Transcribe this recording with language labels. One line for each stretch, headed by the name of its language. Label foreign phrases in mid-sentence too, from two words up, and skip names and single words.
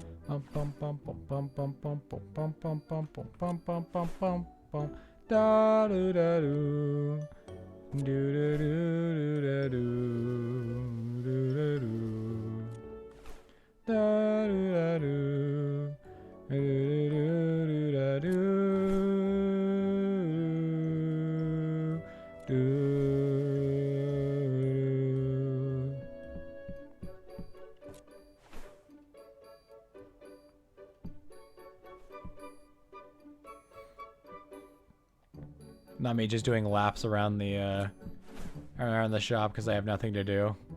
English: Bum bum bum bum bum bum bum bum bum bum bum bum bum bum bum bum da do da do do do do da do do da do da do da do do da do do. Not me just doing laps around the shop because I have nothing to do.